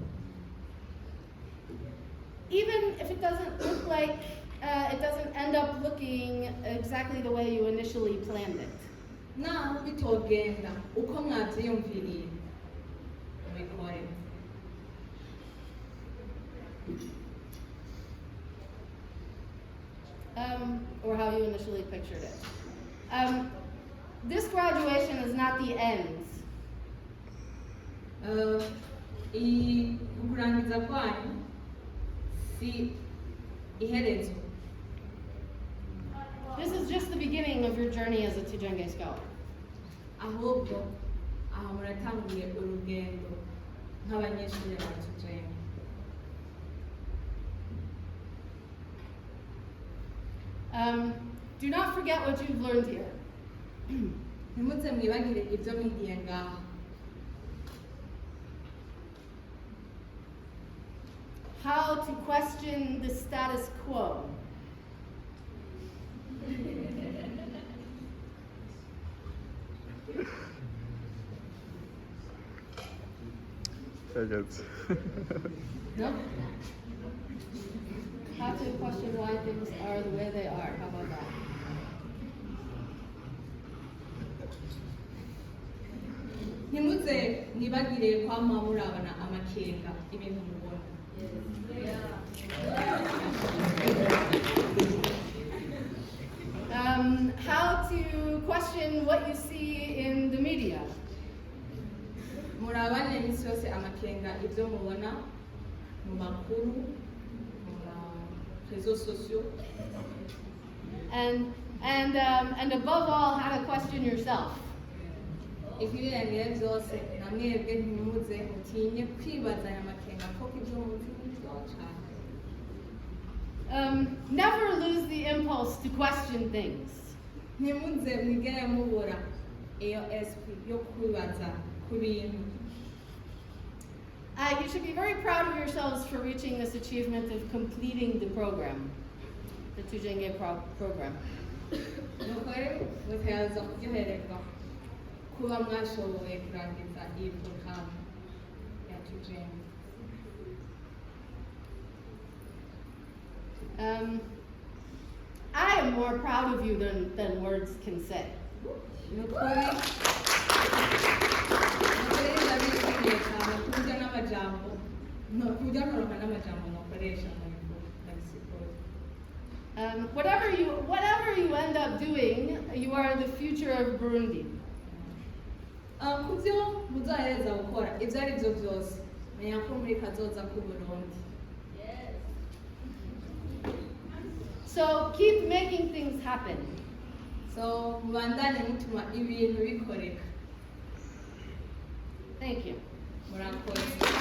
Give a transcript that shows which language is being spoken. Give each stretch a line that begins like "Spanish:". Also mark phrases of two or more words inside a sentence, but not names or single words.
English: Even if it doesn't look like, it doesn't end up looking exactly the way you initially planned it.
Rundi: Naho bitogenda uko mwabyiyumviriye mubikore.
English: Or how you initially pictured it. This graduation is not the end.
Rundi: Kurangiza kwanyu si iherezo.
English: This is just the beginning of your journey as a Tujenge scholar.
Rundi: Ahubwo aha muratangiye urugendo nk'abanyeshuri ba Tujenge.
English: Do not forget what you've learned here.
Rundi: Ntimuze mwibagire ibyo mwigiye ngaha.
English: How to question the status quo. Very good. No? How to question why things are the way they are. How about that?
Rundi: Ntimuze mwibagire kwama murabana amakenga ibintu mubona.
English: How to question what you see in the media.
Rundi: Murabane iminsi yose amakenga ibyo mubona mu makuru, mu
French: réseaux sociaux.
English: And above all, how to question yourself.
Rundi: Ibirengeje byose namwebwe ntimuze mutinye kwibaza aya makenga koko ibyo muzi byose. cyane.
English: Never lose the impulse to question things.
Rundi: Ntimuze mwigere mubura iyo SP yo kwibaza ku bintu.
English: You should be very proud of yourselves for reaching this achievement of completing the program, the Tujenge program.
Rundi: Nukuri mutayaza kuryohererwa kuba mwashoboye kurangiza iyi porogaramu ya Tujenge.
English: I am more proud of you than words can say.
Rundi: Nukuri ndabishimiye cyane kurya n'amajambo kurya nkoronka n'amajambo nakoresha ndabisigura.
English: Whatever you end up doing, you are the future of Burundi.
Rundi: Ku byo muzahereza gukora ibyo ari byo byose menya ko muri kazoza k'u Burundi.
English: So keep making things happen.
Rundi: So mubandanye mutuma ibintu bikoreka.
English: Thank you.
Rundi: Murakoze.